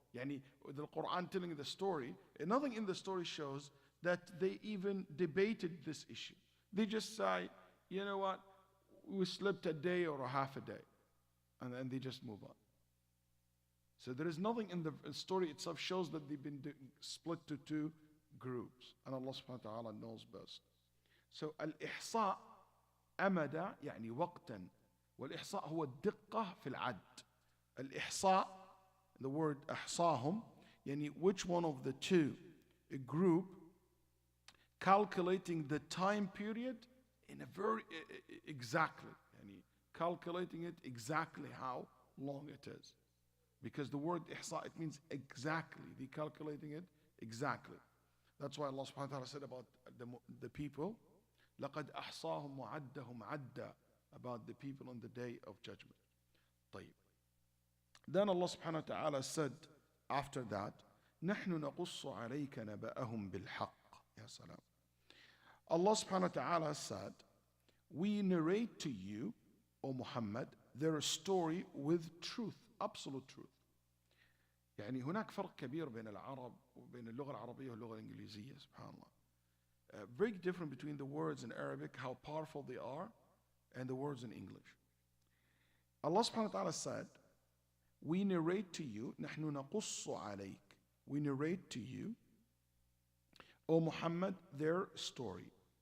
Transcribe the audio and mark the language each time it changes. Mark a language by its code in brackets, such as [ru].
[en] Yani, the Quran telling the story, nothing in the story shows that they even debated this issue. They just say, you know what, we slept a day or a half a day, and then they just move on. So there is nothing in the story itself shows that they've been split to two groups, and Allah subhanahu wa ta'ala knows best. [ar] So al-ihsa amada يعني وقتا, والإحصاء هو الدقة في العد. [en] الإحصاء, the word أحصاهم, يعني which one of the two, a group, calculating the time period in a very exactly, يعني calculating it exactly how long it is. Because the word ihsa, it means exactly. They calculating it exactly. That's why Allah subhanahu wa ta'ala said about the people, [ar] لَقَدْ أَحْصَاهُمْ وَعَدَّهُمْ عَدًّا, [en] about the people on the day of judgment. [ar] طيب. [en] Then Allah subhanahu wa ta'ala said after that, [ar] نَحْنُ نَقُصُّ عَلَيْكَ نَبَأَهُمْ بِالْحَقِّ. Ya salam. [en] Allah subhanahu wa ta'ala said, we narrate to you, O Muhammad, their story with truth, absolute truth. [ar] يعني هناك فرق كبير بين العرب وبين اللغة العربية واللغة الإنجليزية, سبحان Allah. [en] Very different between the words in Arabic, how powerful they are, and the words in English. Allah subhanahu wa ta'ala said, we narrate to you, [ar] نحن نقص عليك, [en] we narrate to you, O Muhammad, their story.